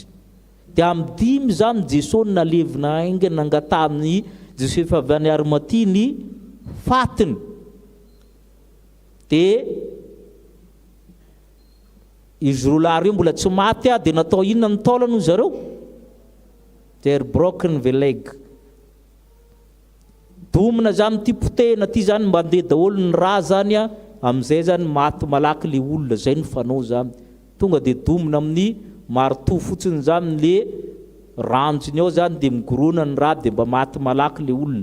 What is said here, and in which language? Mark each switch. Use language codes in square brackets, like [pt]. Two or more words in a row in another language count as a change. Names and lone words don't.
[mg] Dia amin'ny dimy zany Jesosy nalevina aingana nangata amin'ny Joseph avy any Arimatia ny fatiny. Dia izy roa lahy reo mbola tsy maty dia natao inona ny taolana hoy zareo? [en] Der broken the leg. [mg] Domina zany ty potehina ty zany mandeha daholo ny raha zany amin'izay zany maty malaky le olona zay ny fanao zany. Tonga dia domina amin'ny marto fotsiny zany le ranjony ao zany dia migorona ny raha dia mba maty malaky le olona.